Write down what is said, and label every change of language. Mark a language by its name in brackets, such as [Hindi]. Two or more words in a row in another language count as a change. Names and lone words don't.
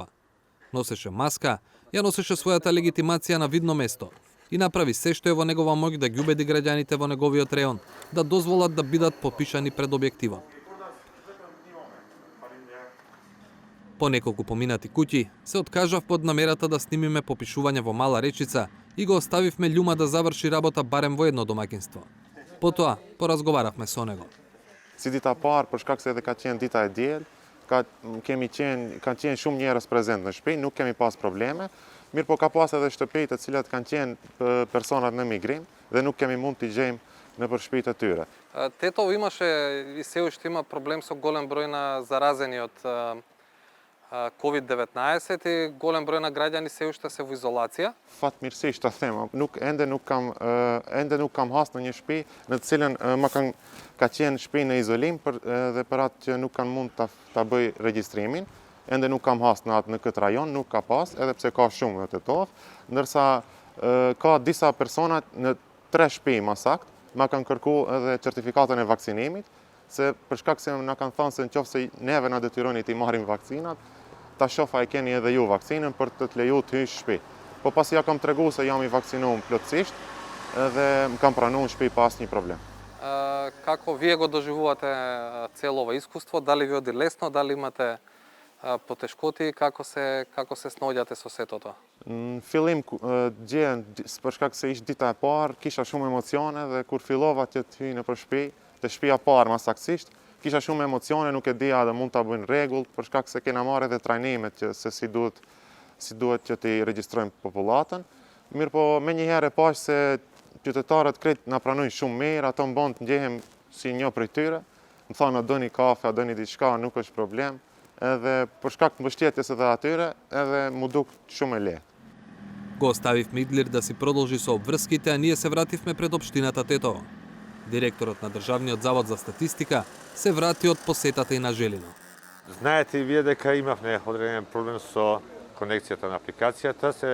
[Macedonian] Носеше маска, ја носеше својата легитимација на видно место и направи се што е во негова моќ да ги убеди граѓаните во неговиот реон да дозволат да бидат попишани пред објективот. По неколку поминати куќи се откажав под намерата да снимиме попишување во Мала Речица и го оставивме Љума да заврши работа барем во едно домакинство. Потоа поразговаравме со него. [Albanian] Si dita parë, për shkak se edhe ka qenë dita e diel, kanë qenë shumë njerëz prezent në shtëpi, nuk kemi pas probleme. Mirë po ka pas edhe shtëpi të cilat kanë qenë personat në migrim dhe nuk kemi mund t'i gjejmë nëpër shtëpitë e tyre. [Macedonian] Тетово имаше и се уште има проблем со голем број на заразени од COVID-19 и голем број на граѓани се уште се во изолација. [Albanian] Fatmirësisht ta them, ende nuk kam hasë në një shtëpi në të cilën ka qenë shtëpi në izolim dhe për atë që nuk kanë mund ta bëj regjistrimin. Ende nuk kam hasë në këtë rajon, nuk ka pas, edhe pse ka shumë në Tetov, ndërsa ka disa persona në 3 shtëpi më saktë, ma kanë kërku edhe certifikatën e vaksinimit, se për shkak se na kanë thënë se nëse neve na detyroni të marrim vakcinat, ta shofa e keni edhe ju vaksinën për të leju të hysh shtëpi. Po pasi ja kam tregu se jam i vaksinuar plotësisht dhe më kam pranuar në shtëpi pa asnjë problem. [Macedonian] Како вие го доживувате цело ова искуство? Дали ви оди лесно, дали имате потешкоти, како се сноѓате со сето тоа? [Albanian] Në fillim gjehen për shkak se ishte dita e parë, kisha shumë emocione dhe kur fillova që të hyj nëpër shtëpi, te shtëpia e parë më saktësisht, kisha shumë emocione, nuk e dija dhe mund ta bëjnë rregull, për shkak se kena marrë edhe trajnime që se si duhet që të regjistrojmë popullatën. Mirë po, me njëherë e pash se qytetarët krejt na pranojnë shumë mirë, ato më bën të ndjehem si një prej tyre. Më thonë, a doni kafe, a doni diçka, nuk është problem. Edhe për shkak të mbështetjes edhe atyre, edhe mu duk shumë e lehtë. [Macedonian] Го оставив Мидлир да си продолжи со обврските, а ние се вративме пред општината Тетово. Директорот на Државниот завод за статистика се врати од посетата и на Желино. Знаете и вие дека имавме одреден проблем со конекцијата на апликацијата.